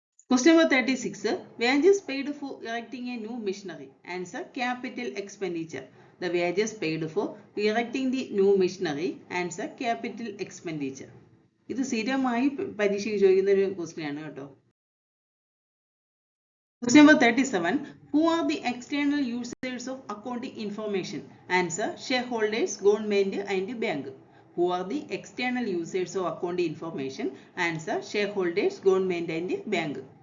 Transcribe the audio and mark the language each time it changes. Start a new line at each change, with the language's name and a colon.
English: Question number 36. Wages paid for erecting a new machinery. Answer: capital expenditure. The wages paid for erecting the new machinery. Answer: capital expenditure.
Malayalam: ഇത് സ്ഥിരമായി പരീക്ഷയ്ക്ക് ചോദിക്കുന്ന ഒരു question ആണ് കേട്ടോ.
English: Question number 37. Who are the external users of accounting information? Answer: shareholders, government and bank. Who are the external users of accounting information? Answer: shareholders, government and bank.